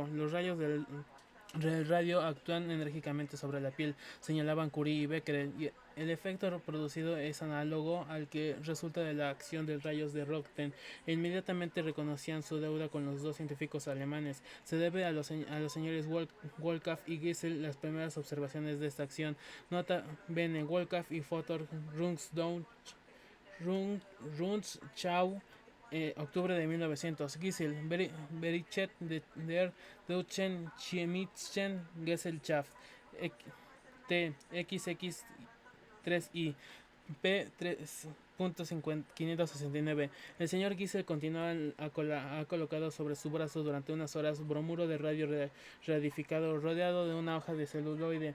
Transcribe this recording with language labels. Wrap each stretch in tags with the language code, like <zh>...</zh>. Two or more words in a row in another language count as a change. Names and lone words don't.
<es>Los rayos del radio actúan enérgicamente sobre la piel, señalaban Curie y Becquerel, y el efecto producido es análogo al que resulta de la acción de rayos de Röntgen, e inmediatamente reconocían su deuda con los dos científicos alemanes. Se debe a los señores Wolkoff y Giesel las primeras observaciones de esta acción. Nota bene, Wolkoff y Fotor Rundschau, octubre de 1900. Giesel, Bericht der deutschen chemischen Gesellschaft, T, XX3I, P3.569. El señor Giesel continúa ha colocado sobre su brazo durante unas horas bromuro de radio radificado rodeado de una hoja de celuloide.</es>